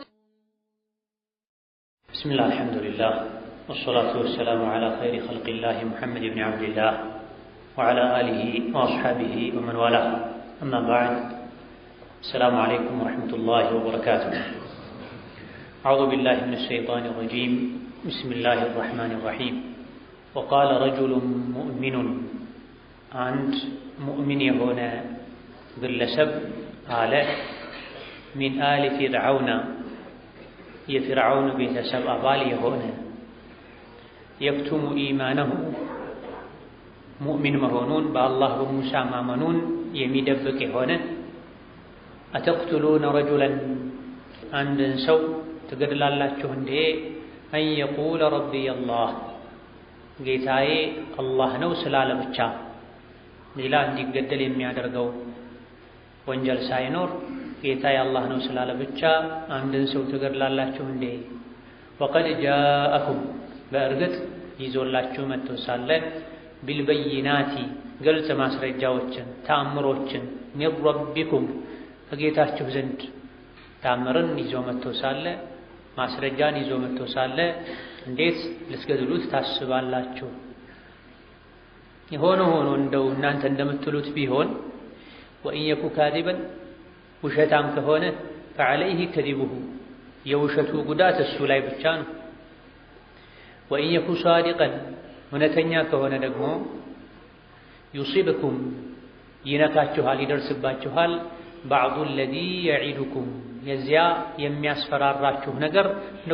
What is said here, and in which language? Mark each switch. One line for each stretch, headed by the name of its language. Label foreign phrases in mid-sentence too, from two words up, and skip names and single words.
Arabic: بسم الله الحمد لله والصلاة والسلام على خير خلق الله محمد بن عبد الله وعلى آله وأصحابه ومن والاه. أما بعد، السلام عليكم ورحمة الله وبركاته. أعوذ بالله من الشيطان الرجيم. بسم الله الرحمن الرحيم. وقال رجل مؤمن عند مؤمن هنا
Amharic: ግለሰብ አለ
Arabic: من آل فرعون
Amharic: የፊርዓውን ቤተሰብ አባል የሆነ
Arabic: يكتم إيمانه
Amharic: ሙእሚን መሆኑን በአላህ በሙሳ ማመኑን የሚደብቅ የሆነ
Arabic: أتقتلون رجلا
Amharic: አንድን ሰው ትገድላላችሁ እንዴ
Arabic: أن يقول ربي الله
Amharic: ጌታዬ አላህ ነው ስላለ ብቻ ሌላ እንዲገደል የሚያደርገው ወንጀል ሳይኖር ጌታዬ አላህ ነው ስላለ ብቻ አንድን ሰው ትገድላላችሁ እንዴ?
Arabic: وقد جاءكم
Amharic: በእርግጥ ይዞላችሁ መጥቶ ሳለ ቢልበይናቲ ግልጽ ማስረጃዎችን ተአምሮችን
Arabic: من ربكم
Amharic: ከጌታችሁ ዘንድ ተአምርን ይዞ መጥቶ ሳለ ማስረጃን ይዞ መጥቶ ሳለ እንዴት ልትገድሉት ታስባላችሁ? የሆነ ሆኖ እንደው እናንተ እንደምትሉት ቢሆን
Arabic: وإن يك كاذبا
Amharic: ውሸታም ከሆነ
Arabic: فعليه كذبه
Amharic: የውሸቱ ጉዳት እሱ ላይ ብቻ ነው።
Arabic: وإن يك صادقا
Amharic: እውነተኛ ከሆነ ደግሞ ዩሲብኩም ይነካችኋል፣ ይደርስባችኋል
Arabic: بعض الذي يعدكم
Amharic: የዚያ የሚያስፈራራችሁ ነገር ነው